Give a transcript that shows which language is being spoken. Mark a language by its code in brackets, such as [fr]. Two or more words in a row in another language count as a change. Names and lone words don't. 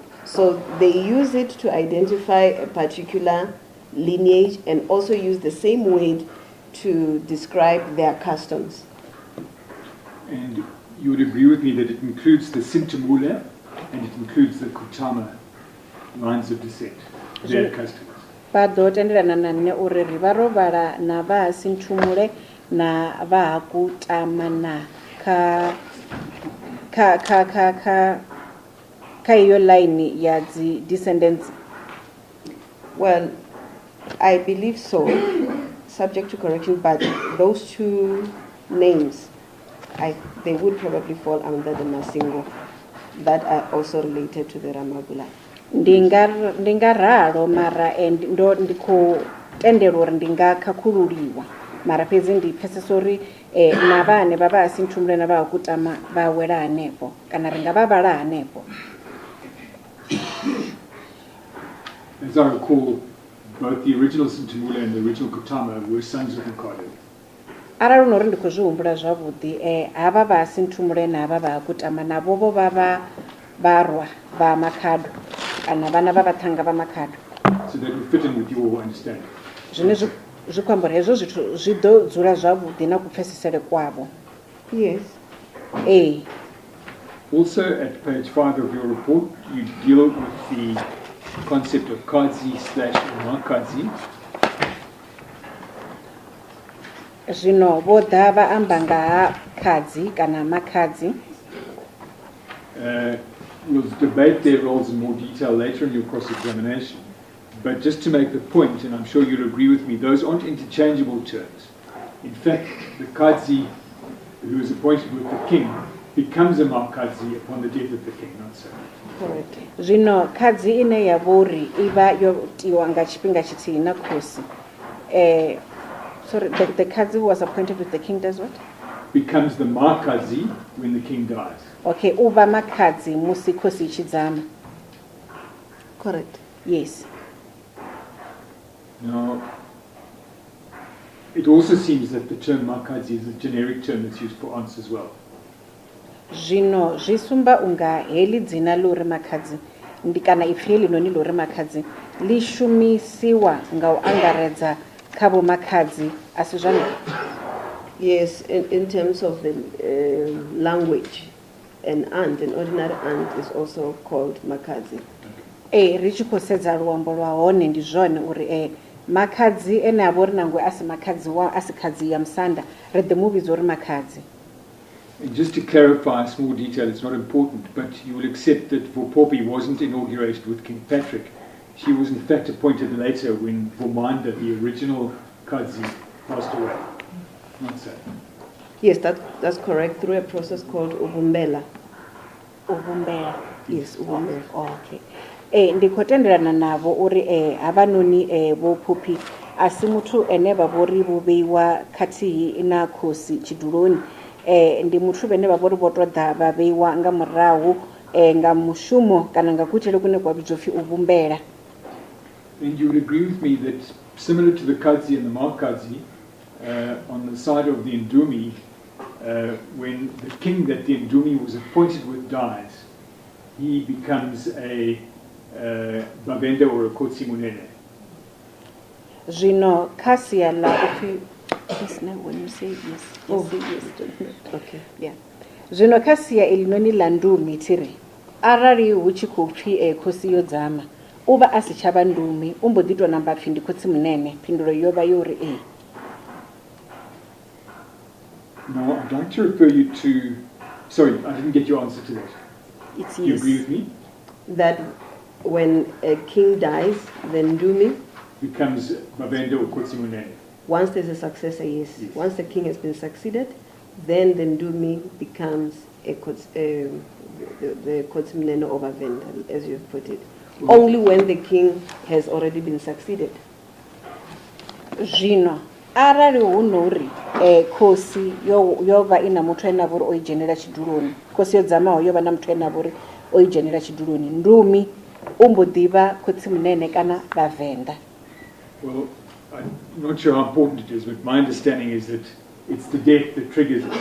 [en] So they use it to identify a particular lineage and also use the same word to describe their customs. And you would agree with me that it includes the Sintamula and it includes the Kutama lines of descent, their customs. [ve] ba do tendelana na nne uri ri vha ro vhala na vha Sinthumule na vha Kutama ka iyo line ya dzi descendants. [en] Well, I believe so, subject to correction, but those two names, they would probably fall under the Masingo that are also related to the Ramabulana. [ve] Ndinga raro mara ndo ndiko tendelo uri ndinga khakhululiwa mara fhedzi ndi pfesesa uri na vhane vha vha Sinthumule na vha Kutama vha wela hanefho kana ri nga vha vhala hanefho. [en] As I recall, both the original Sinthumule and the original Kutama were sons of Mkhado. [ve] Arali unori ndi khou zwi humbula zwavhuḓi havha vha Sinthumule na havha vha Kutama navho vho vha varwa vha Makhado kana vhana vha vhathanga vha Makhado. [en] So that would fit in with your understanding. [ve] Zwine zwi khou amba hezwo zwithu zwi ḓo dzula zwavhuḓi na kupfesesele kwavho. [en] Yes. Also, at page 5 of your report, you deal with the concept of Kazi/Makazi. [ve] Zvino vho ḓa vha amba nga ha Kazi kana Makazi. [en] We'll debate their roles in more detail later in your cross-examination. But just to make the point, and I'm sure you'll agree with me, those aren't interchangeable terms. In fact, the Kazi, who is appointed with the king, becomes a Makazi upon the death of the king, not so. Correct. [ve] Zvino Kazi ine ya vhori iva yo tiwa nga tshifhinga tshithihi na khosi. [en] Sorry, the Kazi was appointed with the king does what? Becomes the Makazi when the king dies. [ve] Okay, uva Makazi musi khosi ichidzama. [en] Correct. Yes. Now, it also seems that the term Makazi is a generic term that's used for aunts as well. [ve] Zvino zvisumba unga heli dzina lori Makazi ndikana ipfi heli noni lori Makazi lishumisiwa nga u angaredza kha vho Makazi asi zwone. [en] Yes, in terms of the language, an ordinary aunt is also called Makazi. [ve] Ri tshi khou sedza luambo lwa hone ndi zwone uri Makazi ene a vhori nangwe asi Makazi wa asi Kazi ya Msanda ri ḓi muvhidza uri Makazi. [en] And just to clarify a small detail, it's not important, but you will accept that Vhopopi wasn't inaugurated with King Patrick. She was in fact appointed later when Vhamanda, the original Kazi, passed away. Not so. Yes, that's correct, through a process called Ubumbela. Ubumbela. Yes, Ubumbela. [ve] Okay. Ndikhotendelana navo uri havanoni Vhopopi asi muthu ene vha vhori vho vheiwa khathihi na khosi tshiduloni. Ndi muthu vhane vha vhori vho to ḓa vha vheiwa nga murahu nga mushumo kana nga kuitele kune kwa vhidzwa pfi Ubumbela. [en] And you would agree with me that similar to the Kazi and the Makazi, on the side of the Indumi, when the king that the Indumi was appointed with dies, he becomes a Vhavenda or a Kotsimunene. [ve] Zvino kasia la upi. [en] Yes, no, when you say yes. Yes. Okay. Yeah. [ve] Zvino kasia ilinoni la Ndumi tiri. Arali hu tshi khou pfi khosi yo dzama. Uva asi tshavha Ndumi, umbo ḓi tou namba pfi ndi Khotsimunene. Phindulo yo vha yo ri [en] Now, I'd like to refer you to... Sorry, I didn't get your answer to that. It's Do you yes. agree with me? That when a king dies, then Ndumi Becomes Vhavenda or Kotsimunene. once there's a successor, yes. Yes. Once the king has been succeeded, then the Ndumi becomes the Kotsimunene of Vhavenda, as you've put it. Well, Only when the king has already been succeeded. [ve] Zvino arali hu nori khosi yo vha ina muthu ene a vhori o i dzhenela tshiduloni. Khosi yo dzamaho yo vha na muthu ene a vhori o i dzhenela tshiduloni. Ndumi umbo ḓivha Khotsimunene kana Vhavenda. [en] Well, I'm not sure how important it is, but my understanding is that it's the death that triggers it.